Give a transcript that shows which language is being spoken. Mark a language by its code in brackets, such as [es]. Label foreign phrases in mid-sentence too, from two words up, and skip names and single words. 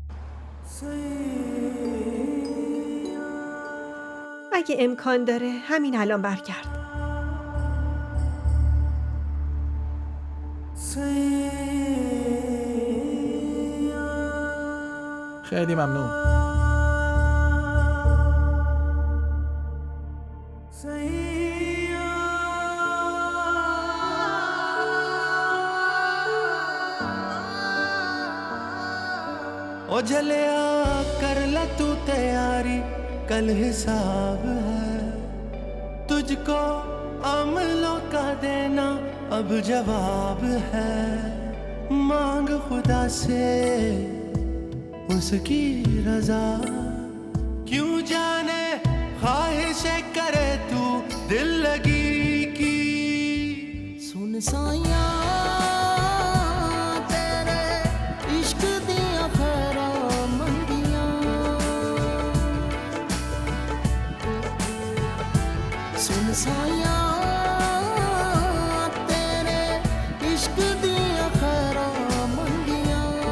[fa] اگه امکان داره همین الان برگرد. خیلی ممنون. [hi] ओ जलिया कर ले तू तैयारी, कल हिसाब है तुझको अमलों का देना, अब जवाब है। मांग खुदा से उसकी रजा, क्यों जाने ख्वाहिशें करे तू दिल लगी की। [pa] ਸੁਣ ਸਾਇਆ ਸਾਇਆ ਤੇਰੇ ਇਸ਼ਕ ਦਿਆ ਖ਼ੈਰਾਂ ਮੰਗਿਆ।